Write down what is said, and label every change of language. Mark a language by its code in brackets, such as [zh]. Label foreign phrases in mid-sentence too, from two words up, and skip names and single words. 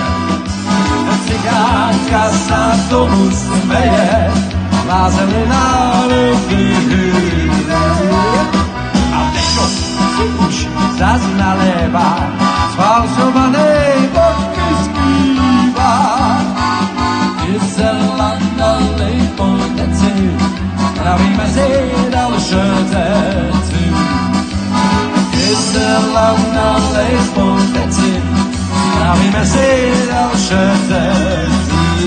[sk] Cigánka sa tomu smeje, zázeli na chvíle. [cs] A tečo si už zas naléva, sfalšovanej vodky zpívá. [sk] Kyselá nalej po deci, pravíme si dalšie deci. Kyselá nalej po deci, pravíme si dalšie deci.